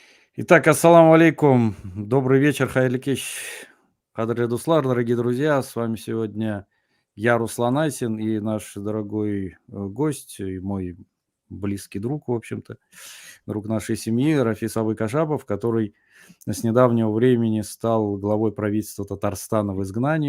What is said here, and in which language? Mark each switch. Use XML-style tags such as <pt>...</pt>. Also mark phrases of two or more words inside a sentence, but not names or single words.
<ru>Итак,</ru> <ar>السلام عليكم.</ar> <ru>Добрый вечер,</ru> <tt>хайырлы кеш. Кадірлі достар,</tt> <ru>дорогие друзья. С вами сегодня я, Руслан Айсин, и наш дорогой гость, и мой близкий друг, в общем-то, друг нашей семьи, Рафис Абы Кашапов, который с недавнего времени стал главой правительства Татарстана в изгнании.</ru>